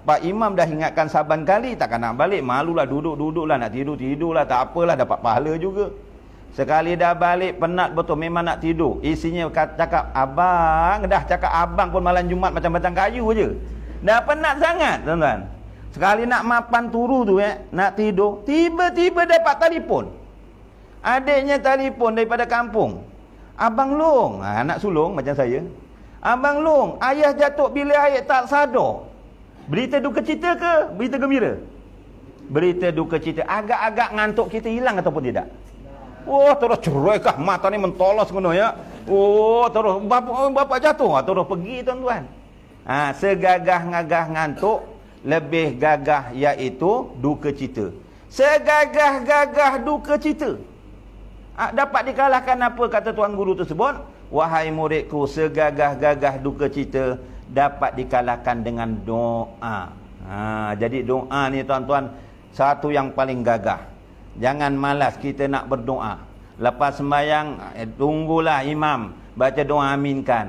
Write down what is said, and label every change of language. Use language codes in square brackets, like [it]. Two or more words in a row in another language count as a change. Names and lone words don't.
[ms] Pak Imam dah ingatkan saban kali, takkan nak balik. Malulah, duduk-duduklah, nak tidurlah, tak apalah, dapat pahala juga. Sekali dah balik, penat betul, memang nak tidur. Isinya cakap abang, dah cakap abang pun malam Jumat macam batang kayu je. Dah penat sangat, tuan-tuan. Sekali nak [jv] mapan turu [ms] tu, nak tidur, tiba-tiba dapat telefon. Adiknya telefon daripada kampung. Abang Long, anak sulung macam saya. Abang Long, ayah jatuh bilik air tak sadar. Berita duka cita ke berita gembira? Berita duka cita. Agak-agak ngantuk kita hilang ataupun tidak? Oh, terus cerai kah mata ni mentolos kena ya. Oh, terus bapa jatuh, terus pergi tuan-tuan. Segagah-gagah ngantuk, lebih gagah iaitu duka cita. Segagah-gagah duka cita dapat dikalahkan apa kata tuan guru tersebut? Wahai muridku, segagah-gagah duka cita dapat dikalahkan dengan doa. Jadi doa ni tuan-tuan satu yang paling gagah. Jangan malas kita nak berdoa. Lepas sembahyang, tunggulah imam baca doa aminkan.